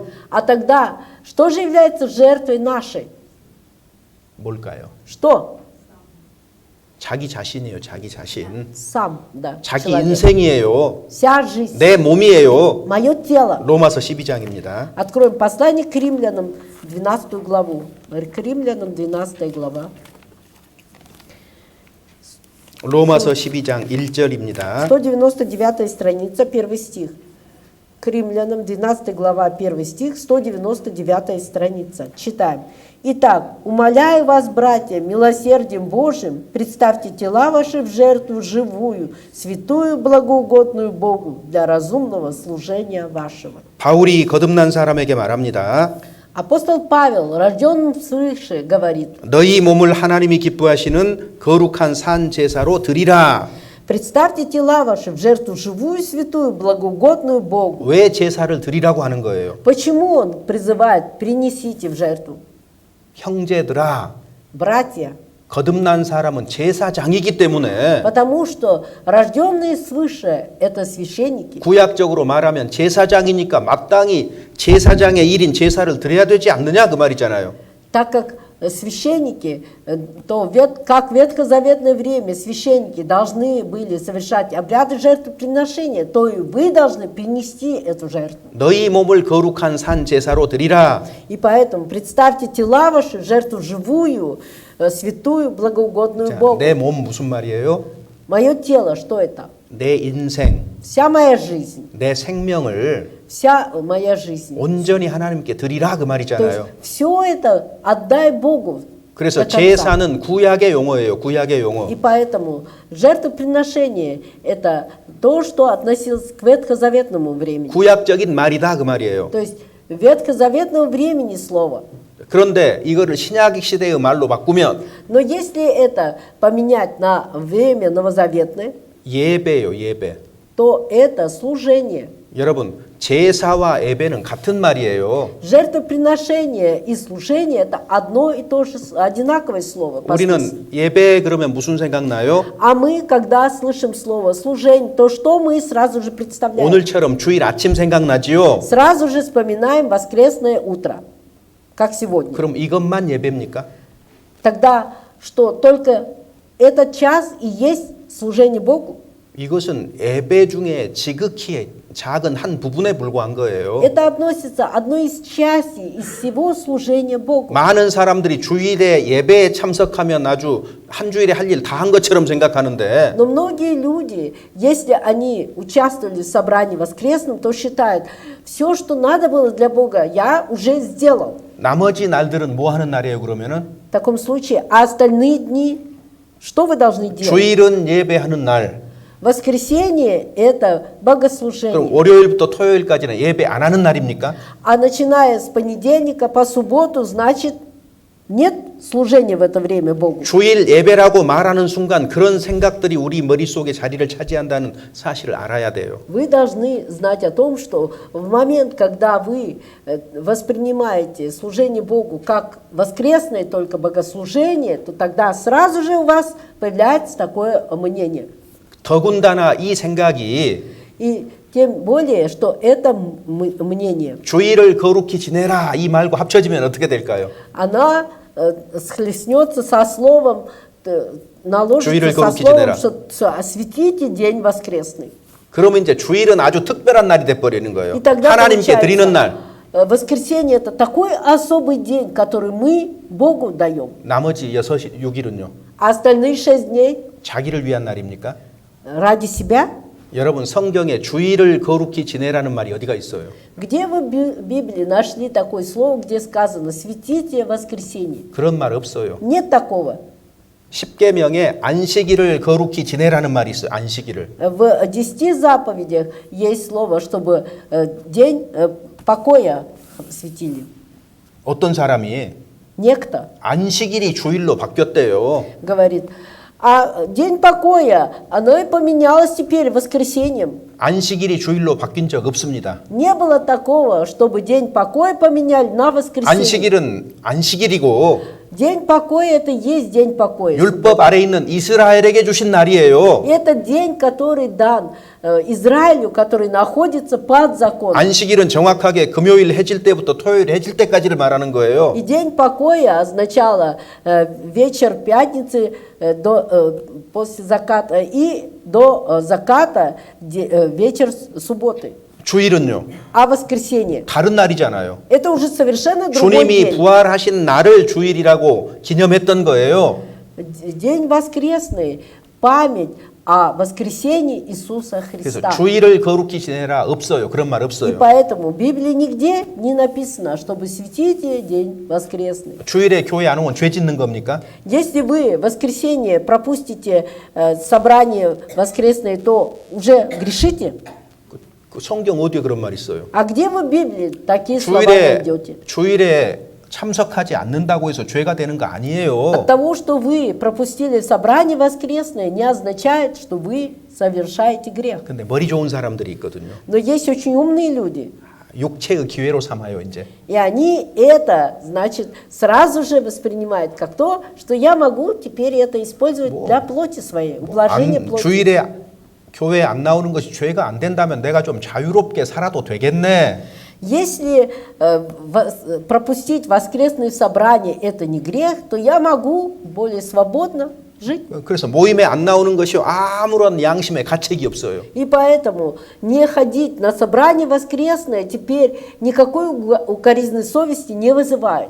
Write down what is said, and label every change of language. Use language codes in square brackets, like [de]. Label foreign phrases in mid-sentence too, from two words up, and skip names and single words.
[ru] А тогда, что же является жертвой нашей? [ko] 뭘까요? [ru] Что? [ko] 자기 자신이에요. 자기 자신. [ru] Сам, да, [ko] 자기 [ru] человек. [ko] 인생이에요. [ru] Вся жизнь. [ko] 내 몸이에요. [ru] Мое тело. [ko] 로마서 12장입니다. [ru] Откроем послание к римлянам, 12 главу. К римлянам, 12 глава. 로마서 12장 1절입니다. 199 страница, 1 стих. К римлянам, 12 глава, 1 стих, 199 страница. Читаем. «Итак, умоляю вас, братья, милосердием Божьим, представьте тела ваши в жертву живую, святую, благоугодную Богу, для разумного служения вашего». [ko] 바울이 거듭난 사람에게 말합니다. [ru] Апостол Павел, рожденным свыше, говорит: [ko] 너희 몸을 하나님이 기뻐하시는 거룩한 산 제사로 드리라. [ru] «Представьте тела ваши в жертву живую, святую, благоугодную Богу». [ko] 왜 제사를 드리라고 하는 거예요? [ru] Почему он призывает «принесите в жертву»? [ko] 형제들아, [ru] Братья, [ko] 거듭난 사람은 제사장이기 때문에 [ru] потому что рожденные свыше – это священники. [ko] 구약적으로 말하면 제사장이니까 마땅히 제사장의 일인 제사를 드려야 되지 않느냐 그 말이잖아요. [ru] Так как священники, то как в ветхозаветное время священники должны были совершать обряды жертвоприношения, то и вы должны принести эту жертву. [ko] 너희 몸을 거룩한 산 제사로 드리라. [ru] И поэтому представьте тела ваши в жертву живую, святую, благоугодную Богу. [ko] 내 몸 무슨 말이에요? [ru] Мое тело, что это? [ko] 내 인생, [ru] Вся моя жизнь, [ko] 내 생명을 [ru] вся моя жизнь. [ko] 온전히 하나님께 드리라 그 [ru] То есть [ko] 말이잖아요. [ru] все это отдай Богу. [ko] 그래서 [ru] до конца. [ko] 제사는 구약의 용어예요. 구약의 용어. [ru] И поэтому жертвоприношение – это то, что относилось к ветхозаветному времени. [ko] 구약적인 말이다 그 말이에요. [ru] То есть ветхозаветного времени слово. [ko] 그런데 이거를 신약 시대의 말로 바꾸면 [ru] Но если это поменять на время новозаветное, [ko] 예배요, 예배. [ru] то это служение. 여러분, 제사와 예배는 같은 말이에요. Жертвоприношение и служение – это одно и то же, одинаковое слово. по смыслу. [ko] 우리는 예배 그러면 무슨 생각나요? [ru] А мы, когда слышим слово служение, то что мы сразу же представляем? [ko] 오늘처럼 주일 아침 생각나지요? [ru] Сразу же вспоминаем воскресное утро, как сегодня. [ko] 그럼 이것만 예배입니까? [ru] Тогда что, только этот час и есть служение Богу. [ko] 이것은 예배 중에 지극히 작은 한 부분에 불과한 거예요. [ru] Это относится одной из частей из всего служения Богу. [ko] 많은 사람들이 주일에 예배에 참석하면 아주 한 주일에 할 일 다 한 것처럼 생각하는데 [ru] Но многие люди, если они участвовали в собрании воскресном, то считают, все, что надо было для Бога, я уже сделал. [ko] 나머지 날들은 뭐 하는 날이에요 그러면은? [ru] В таком случае, а остальные дни, что вы должны делать? [ko] 주일은 예배하는 날. [ru] Воскресенье – это [ko] 그럼 [ru] богослужение. [ko] 월요일부터 토요일까지는 예배 안 하는 날입니까? [ru] А начиная с понедельника по субботу, значит, нет служения в это время Богу. [ko] 주일 예배라고 말하는 순간 그런 생각들이 우리 머릿속에 자리를 차지한다는 사실을 알아야 돼요. [ru] Вы должны знать о том, что в момент, когда вы воспринимаете служение Богу как воскресное только богослужение, то тогда сразу же у вас появляется такое мнение. [ko] 더군다나 이 생각이 [ru] И тем более, что это мнение, [ko] 주일을 거룩히 지내라 이 말과 합쳐지면 어떻게 될까요? [ru] она схлестнется со словом, наложится [ko] 주일을 [ru] со [ko] 거룩히 [ru] словом, [ko] 지내라. [ru] что осветите день воскресный. [ko] 그러면 이제 주일은 아주 특별한 날이 돼 버리는 거예요. [ru] И тогда [ko] 하나님께 드리는 날. [ru] воскресенье это такой особый день, который мы Богу даем. [ko] 나머지 6일은요. [ru] А остальные 6 дней [ko] 자기를 위한 날입니까? [ru] ради себя. [ko] 여러분 성경에 주일을 거룩히 지내라는 말이 어디가 있어요? [ru] Где вы в Библии нашли такое слово, где сказано «светите воскресенье»? [ko] 그런 말 없어요. [ru] Нет такого. [ko] 십계명에 안식일을 거룩히 지내라는 말이 있어요. 안식일을. [ru] В 10 заповедях есть слово, чтобы день покоя светили. [ko] 어떤 사람이 [ru] Некто [ko] 안식일이 주일로 바뀌었대요. [ru] говорит, а день покоя, оно и поменялось теперь воскресеньем. [ko] 안식일이 주일로 바뀐 적 없습니다. [ru] Не было такого, чтобы день покоя поменяли на воскресенье. [ko] 안식일은 안식일이고 [ru] День покоя это и есть день покоя. [ko] 율법 아래 있는 이스라엘에게 주신 날이에요. [ru] Это день, который дан Израилю, который находится под законом. [ko] 안식일은 정확하게 금요일 해질 때부터 토요일 해질 때까지를 말하는 거예요. [ru] И день покоя означало вечер пятницы после заката и до заката вечер субботы. [ko] 주일은요. [ru] А воскресенье [ko] 다른 날이잖아요. [ru] это уже совершенно другой [ko] 주님이 [ru] день. [ko] 부활하신 날을 주일이라고 기념했던 거예요. [ru] День воскресный, память о воскресении Иисуса [ko] 그래서 [ru] Христа. [ko] 주일을 거룩히 지내라 없어요. 그런 말 [ru] И [ko] 없어요. [ru] поэтому в Библии нигде не написано, чтобы светите день воскресный. [ko] 주일에 교회 안 오면 죄 짓는 겁니까? [ru] Если вы в воскресенье пропустите собрание воскресное, то уже грешите. [ko] 그 성경 어디에 그런 말 있어요? [ru] А где вы в Библии такие слова найдете? [ko] 주일에 참석하지 않는다고 해서 죄가 되는 거 아니에요. [ru] От того, что вы пропустили собрание воскресное, не означает, что вы совершаете грех. [ko] 근데 머리 좋은 사람들이 있거든요. [ru] Но есть очень умные люди, [ko] 육체의 기회로 삼아요, 이제. [ru] и они это, значит, сразу же воспринимают как то, что я могу теперь это использовать для плоти своей, ублажения плоти. [ko] 주일에 교회에 안 나오는 것이 죄가 안 된다면 내가 좀 자유롭게 살아도 되겠네. [ru] Если пропустить воскресные собрания это не грех, то я могу более свободно жить. [ko] 그래서 мо임에 안 나오는 것이 아무런 양심의 가책이 없어요. [ru] И поэтому не ходить на собрание воскресное теперь никакой укоризной совести не вызывает.